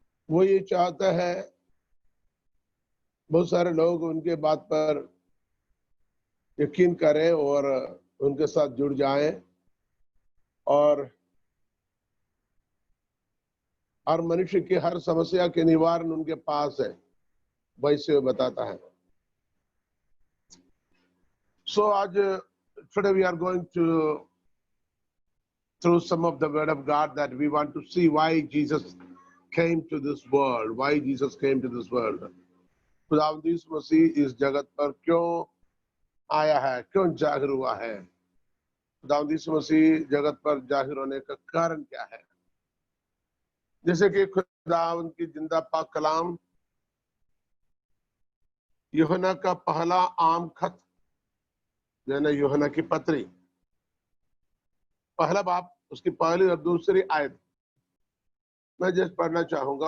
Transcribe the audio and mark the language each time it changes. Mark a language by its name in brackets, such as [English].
[Hindi] वो ये चाहता है बहुत सारे लोग उनके बात पर यकीन करें और उनके साथ जुड़ जाएं और हर मनुष्य की हर समस्या के निवारण उनके पास है, वैसे वो बताता है। [English] So आज today we are going to through some of the word of God that we want to see why Jesus came to this world, why Jesus came to this world. [Hindi] खुदावंद यीशु मसीह इस जगत पर क्यों आया है, क्यों जाहिर हुआ है? खुदावंद यीशु मसीह जगत पर जाहिर होने का कारण क्या है? जैसे कि खुदावंद की जिंदा पाक कलाम यूहन्ना का पहला आम खत, यानी यूहन्ना की पत्री, पहला बाब, उसकी पहली और दूसरी आयत मैं जस्ट पढ़ना चाहूंगा।